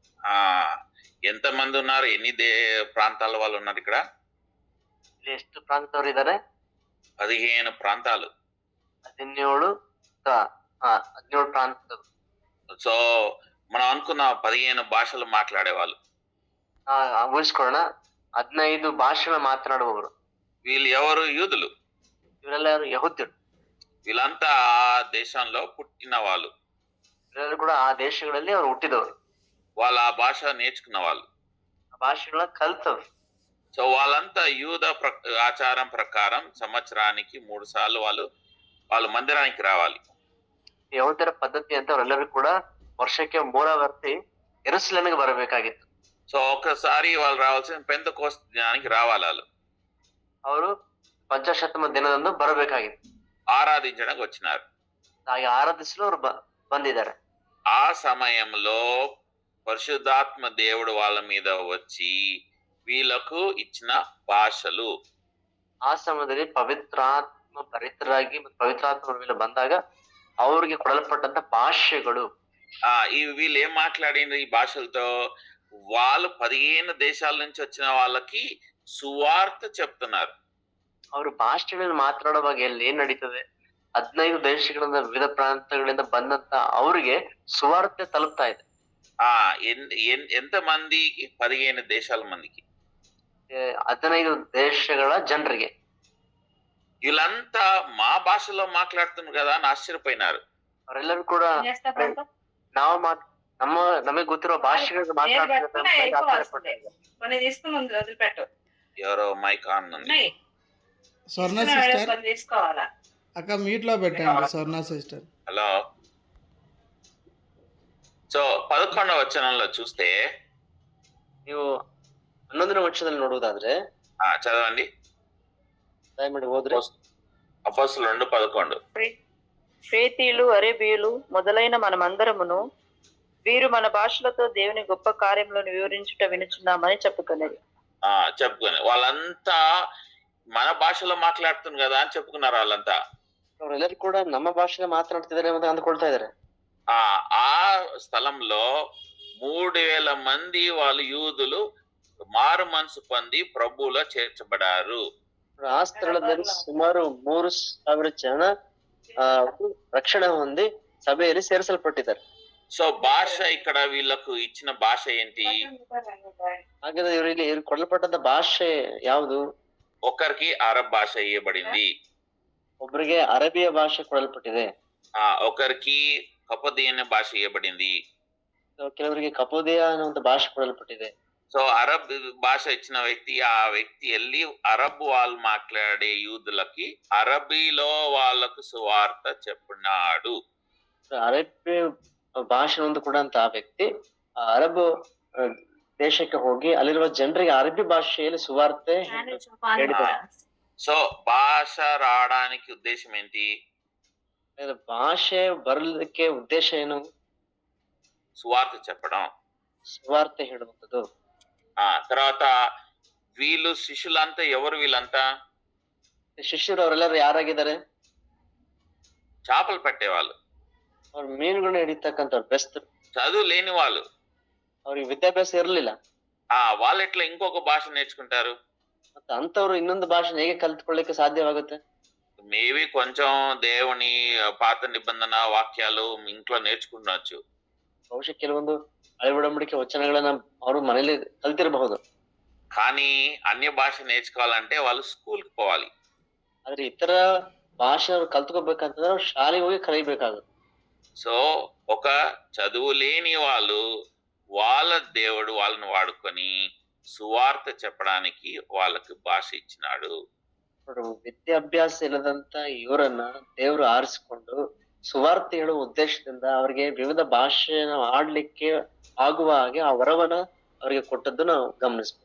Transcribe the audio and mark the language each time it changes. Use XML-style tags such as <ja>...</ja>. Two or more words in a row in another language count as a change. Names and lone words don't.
<te>ఎంత మంది ఉన్నారు? ఎన్ని ప్రాంతాల వాళ్ళు ఉన్నారు ఇక్కడ?</te> <kn>ಎಷ್ಟು ಪ್ರಾಂತದವರು ಇದ್ದಾರೆ?</kn> <te>15 ప్రాంతాలు. 17 ప్రాంతాలు. సో మనం అనుకున్న 15 భాషలు మాట్లాడే వాళ్ళు.</te> <kn>ಊಹಿಸ್ಕೊಳ್ಳೋಣ, 15 ಭಾಷಲು ಮಾತಾಡುವವರು.</kn> <te>వీళ్ళు ఎవరు? యూదులు.</te> <kn>ಇವರೆಲ್ಲರೂ ಯಹೂದ್ಯರು.</kn> <te>వీళ్ళంతా ఆ దేశంలో పుట్టిన వాళ్ళు.</te> <kn>ಇವರೆಲ್ಲರೂ ಕೂಡ ಆ ದೇಶಗಳಲ್ಲಿ ಅವರು ಹುಟ್ಟಿದವರು.</kn> <te>వాళ్ళు ఆ భాష నేర్చుకున్న వాళ్ళు,</te> <kn>ಆ ಭಾಷೆಗಳನ್ನ ಕಲ್ತವರು.</kn> <te>సో వాళ్ళంతా యూద ఆచారం ప్రకారం సంవత్సరానికి 3 సార్లు వాళ్ళు మందిరానికి రావాలి.</te> <kn>ಯಹೂದ್ಯರ ಪದ್ಧತಿ ಅಂತ ಅವರೆಲ್ಲರೂ ಕೂಡ ವರ್ಷಕ್ಕೆ 3 ವರ್ಷ ಯೆರೂಸಲೇಮಿಗೆ ಬರಬೇಕಾಗಿತ್ತು.</kn> <te>సో ఒక్కసారి వాళ్ళు రావాల్సిన పెంతెకోస్తు దినానికి రావాలి.</te> <kn>ಅವರು ಪಂಚಾಶತ್ತಮ ದಿನದಂದು ಬರಬೇಕಾಗಿತ್ತು.</kn> <te>ఆరాధించడానికి వచ్చినారు.</te> <kn>ಹಾಗೆ ಆರಾಧಿಸಲು ಅವರು ಬಂದಿದ್ದಾರೆ.</kn> <te>ఆ సమయంలో పరిశుద్ధాత్మ దేవుడు వాళ్ళ మీద వచ్చి వీళ్ళకు ఇచ్చిన భాషలు,</te> <kn>ಆ ಸಮಯದಲ್ಲಿ ಪವಿತ್ರಾತ್ಮ ಪರಿತರಾಗಿ ಪವಿತ್ರಾತ್ಮ ಮೇಲೆ ಬಂದಾಗ ಅವ್ರಿಗೆ ಕೊಡಲ್ಪಟ್ಟಂತ ಭಾಷೆಗಳು.</kn> <te>వీళ్ళు ఏం మాట్లాడిండ్రు ఈ భాషలతో? వాళ్ళు 15 దేశాల నుంచి వచ్చిన వాళ్ళకి సువార్త చెప్తున్నారు.</te> <kn>ಅವರು ಭಾಷೆಗಳಲ್ಲಿ ಮಾತನಾಡುವಾಗ ಎಲ್ಲಿ ಏನ್ ನಡೀತದೆ, 15 ದೇಶಗಳಿಂದ ವಿವಿಧ ಪ್ರಾಂತಗಳಿಂದ ಬಂದಂತ ಅವರಿಗೆ ಸುವಾರ್ತೆ ತಲುಪ್ತಾ ಇದೆ.</kn> <te>ఎంత మందికి? 15 దేశాల మందికి,</te> <kn>15 ದೇಶಗಳ ಜನರಿಗೆ.</kn> <te>వీళ్ళంతా మా భాషలో మాట్లాడుతున్నారు కదా అని ఆశ్చర్యపోయినారు.</te> <kn>ಅವರೆಲ್ಲರೂ ಕೂಡ ನಾವು ನಮಗೆ ಗೊತ್ತಿರೋ ಭಾಷೆಗಳಿಗೆ ಮಾತಾಡ್ತಾರೆ.</kn> <te>ఎవరో</te> <en>mike on</en> <te>ఉంది. స్వర్ణ సిస్టర్ అక్క మ్యూట్ లో పెట్టండి. స్వర్ణ సిస్టర్. హలో. సో 11వ వచనంలో చూస్తే,</te> <kn>ನೀವು 11ನೇ ವಚನದಲ್ಲಿ ನೋಡುವುದಾದ್ರೆ</kn> <te>చదవండి.</te> <kn>ದಯಮಾಡಿ ಹೋದ್ರೆ</kn> <te>అపోస్తలులు 2:11. క్రేతీయులు, అరేబీయులు మొదలైన మనమందరమును వీరు మన భాషలతో దేవుని గొప్ప కార్యములను వివరించుట వినుచున్నామని చెప్పుకునేది. వాళ్ళంతా మన భాషలో మాట్లాడుతున్నారు కదా అని చెప్పుకున్నారు. వాళ్ళంతా</te> <kn>ಅವರೆಲ್ಲರೂ ಕೂಡ ನಮ್ಮ ಭಾಷೆಯಲ್ಲಿ ಮಾತನಾಡ್ತಿದ್ದಾರೆ ಅಂತ ಅಂದ್ಕೊಳ್ತಾ ಇದ್ದಾರೆ.</kn> <te>ఆ స్థలంలో 3000 మంది వాళ్ళు యూదులు మారు మనసు పొంది ప్రభువులో చేర్చబడారు.</te> <kn>ಆ ಸ್ಥಳದಲ್ಲಿ ಸುಮಾರು 3000 ಜನ ರಕ್ಷಣೆ ಹೊಂದಿ ಸಭೆಯಲ್ಲಿ ಸೇರಿಸಲ್ಪಟ್ಟಿದ್ದಾರೆ.</kn> <te>సో భాష ఇక్కడ వీళ్ళకు ఇచ్చిన భాష ఏంటి?</te> <kn>ಹಾಗಾದ್ರೆ ಇವರಿಗೆ ಕೊಡಲ್ಪಟ್ಟಂತ ಭಾಷೆ ಯಾವುದು?</kn> <te>ఒకరికి అరబ్ భాష ఇవ్వబడింది,</te> <kn>ಒಬ್ಬರಿಗೆ ಅರಬಿಯ ಭಾಷೆ ಕೊಡಲ್ಪಟ್ಟಿದೆ,</kn> <te>ఒకరికి కపదీయన భాష ఇవ్వబడింది.</te> <kn>ಕೆಲವರಿಗೆ ಕಪೋದಿಯ ಅನ್ನುವಂತ ಭಾಷೆ ಕೊಡಲ್ಪಟ್ಟಿದೆ.</kn> <te>సో అరబ్ భాష ఇచ్చిన వ్యక్తి, ఆ వ్యక్తి వెళ్ళి అరబ్ వాళ్ళు మాట్లాడే యూదులకి అరబీలో వాళ్ళకు సువార్త చెప్పినాడు.</te> <kn>ಅರಬ್ಬಿ ಭಾಷೆ ಹೊಂದಿಕೊಂಡಂತ ಆ ವ್ಯಕ್ತಿ ಆ ಅರಬ್ ದೇಶಕ್ಕೆ ಹೋಗಿ ಅಲ್ಲಿರುವ ಜನರಿಗೆ ಅರಬ್ಬಿ ಭಾಷೆಯಲ್ಲಿ ಸುವಾರ್ತೆ ಹೇಳಿದ್ದಾರೆ.</kn> <te>సో భాష రావడానికి ఉద్దేశం ఏంటి?</te> <kn>ಭಾಷೆ ಬರಲಿಕ್ಕೆ ಉದ್ದೇಶ ಏನು?</kn> <te>సువార్త చెప్పడం,</te> <kn>ಸುವಾರ್ತೆ ಹೇಳುವಂಥದ್ದು.</kn> <te>తర్వాత వీళ్ళు శిష్యులంతా ఎవరు? వీళ్ళంతా</te> <kn>ಶಿಷ್ಯರು ಅವರೆಲ್ಲರೂ ಯಾರಾಗಿದ್ದಾರೆ?</kn> <te>చేపలు పట్టేవాళ్ళు,</te> <kn>ಅವ್ರು ಮೀನುಗಳನ್ನ ಹಿಡಿತಕ್ಕಂಥವ್ರು, ಬೆಸ್ತರು,</kn> <te>చదువు లేని వాళ్ళు.</te> <kn>ಅವ್ರಿಗೆ ವಿದ್ಯಾಭ್ಯಾಸ ಇರಲಿಲ್ಲ.</kn> <te>వాళ్ళు ఎట్లా ఇంకొక భాష నేర్చుకుంటారు?</te> <kn>ಮತ್ತೆ ಅಂತವ್ರು ಇನ್ನೊಂದು ಭಾಷೆ ಹೇಗೆ ಕಲ್ತ್ಕೊಳ್ಳಿಕ್ಕೆ ಸಾಧ್ಯವಾಗುತ್ತೆ?</kn> <te>మేబీ కొంచెం దేవుని పాత నిబంధన వాక్యాలు ఇంట్లో నేర్చుకుండొచ్చు.</te> <kn>ಬಹುಶಃ ಕೆಲವೊಂದು ಹಳೆ ಒಡಂಬಡಿಕೆ ವಚನಗಳನ್ನ ಅವರು ಮನೇಲಿ ಕಲ್ತಿರಬಹುದು.</kn> <te>కానీ అన్య భాష నేర్చుకోవాలంటే వాళ్ళు స్కూల్కి పోవాలి.</te> <kn>ಆದ್ರೆ ಇತರ ಭಾಷೆ ಅವ್ರು ಕಲ್ತ್ಕೋಬೇಕಂತಂದ್ರೆ ಅವ್ರು ಶಾಲೆಗೆ ಹೋಗಿ ಕಲಿಬೇಕಾಗುತ್ತೆ.</kn> <te>సో ఒక చదువు లేని వాళ్ళు వాళ్ళ దేవుడు వాళ్ళని వాడుకొని సువార్త చెప్పడానికి వాళ్ళకి భాష ఇచ్చినాడు.</te> <kn>ವಿದ್ಯಾಭ್ಯಾಸ ಇಲ್ಲದಂತ ಇವರನ್ನ ದೇವರು ಆರಿಸಿಕೊಂಡು ಸುವಾರ್ತೆ ಹೇಳುವ ಉದ್ದೇಶದಿಂದ ಅವರಿಗೆ ವಿವಿಧ ಭಾಷೆಯನ್ನು ಆಡ್ಲಿಕ್ಕೆ ಆಗುವ ಹಾಗೆ ಆ ವರವನ್ನ ಅವರಿಗೆ ಕೊಟ್ಟದ್ದು ನಾವು ಗಮನಿಸಬಹುದು.</kn>